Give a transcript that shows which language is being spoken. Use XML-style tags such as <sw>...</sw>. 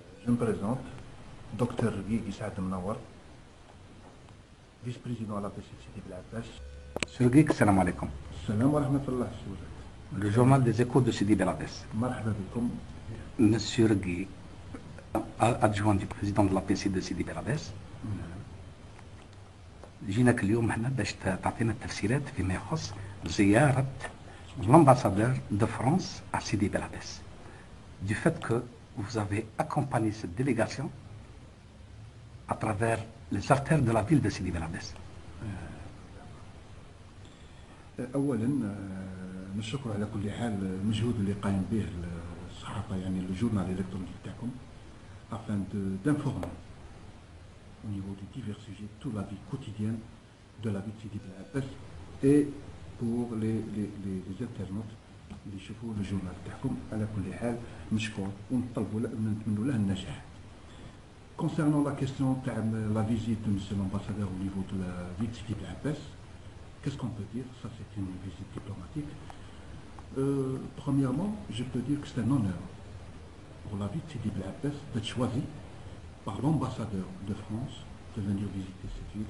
<fr>Je me présente, Dr Guigui Saad Mnawar, vice-président à la PCC Sidi Bel Abbas. Monsieur Guigui,</fr> <ar>salam alaikum. Salam wa rahmatullah.</ar> <fr>Le journal des échos de Sidi Bel Abbas.</fr> <ar>Marhaba bikoum.</ar> <fr>Monsieur Guigui, adjoint du président de la PCC de Sidi Bel Abbas.</fr> <ar>جيناك اليوم هنا باش تعطينا التفسيرات فيما يخص زيارة</ar> <fr>l'ambassadeur de France à Sidi Bel Abbas. Du fait que vous avez accompagné cette délégation à travers les artères de la ville de Sidi Bel Abbas.</fr> <ar>أولا نشكر على كل حال المجهود اللي قايم به الصحافة يعني الجورنال الإلكتروني تاعكم</ar> <fr>afin d'informer au niveau des divers sujets toute la vie quotidienne de la vie de Sidi Bel Abbas et pour les internautes</fr> <ar>اللي يشوفوا الجورنال تاعكم على كل حال مشكور ونطلبوا نتمنوا له النجاح.</ar> <fr>Concernant la question de la visite de monsieur l'ambassadeur au niveau de la ville de Sidi Bel Abbas, qu'est-ce qu'on peut dire? Ça c'est une visite diplomatique. Premièrement, je peux dire que c'est un honneur pour la ville de Sidi Bel Abbas d'être choisi par l'ambassadeur de France de venir visiter cette ville.</fr>